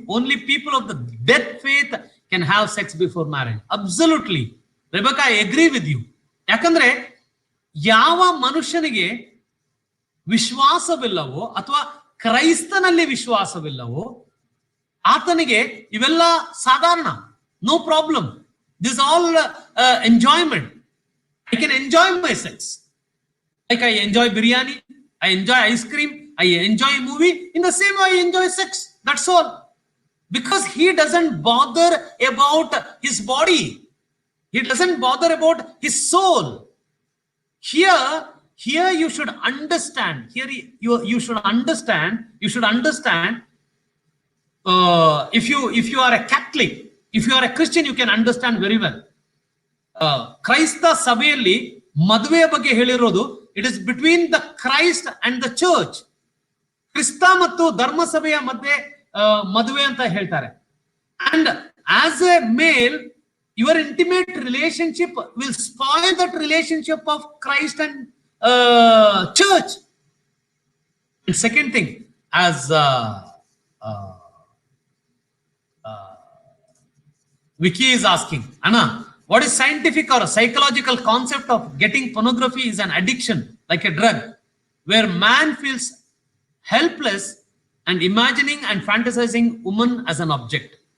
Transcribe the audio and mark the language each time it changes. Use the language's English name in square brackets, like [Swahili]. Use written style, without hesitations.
[English] Only people of the dead faith can have sex before marriage. Absolutely. Rebecca, I agree with you. [Kannada] ಯಾಕಂದ್ರೆ ಯಾವ ಮನುಷ್ಯನಿಗೆ ವಿಶ್ವಾಸವಿಲ್ಲವೋ ಅಥವಾ ಕ್ರೈಸ್ತನಲ್ಲಿ ವಿಶ್ವಾಸವಿಲ್ಲವೋ ಆತನಿಗೆ ಇವೆಲ್ಲ ಸಾಧಾರಣ. [English] No problem. This all enjoyment. I can enjoy my sex. Like I enjoy biryani, I enjoy ice cream, I enjoy movie. In the same way, I enjoy sex. That's all. Because he doesn't bother about his body. He doesn't bother about his soul. Here you should understand. Here you should understand. You should understand. If you are a Catholic, if you are a Christian, you can understand very well. [Kannada] ಕ್ರೈಸ್ತ ಸಭೆಯಲ್ಲಿ ಮದುವೆಯ ಬಗ್ಗೆ ಹೇಳಿರೋದು, [English] It is between the Christ and the church. [Kannada] ಕ್ರಿಸ್ತ ಮತ್ತು ಧರ್ಮಸಭೆಯ ಮಧ್ಯೆ ಮದುವೆ ಅಂತ ಹೇಳ್ತಾರೆ. [English] And as a male, your intimate relationship will spoil that relationship of Christ and church. And second thing, as Vicky is asking, Anna, What is scientific or psychological concept of getting pornography is an addiction, like a drug, where man feels helpless and imagining and fantasizing woman as an object.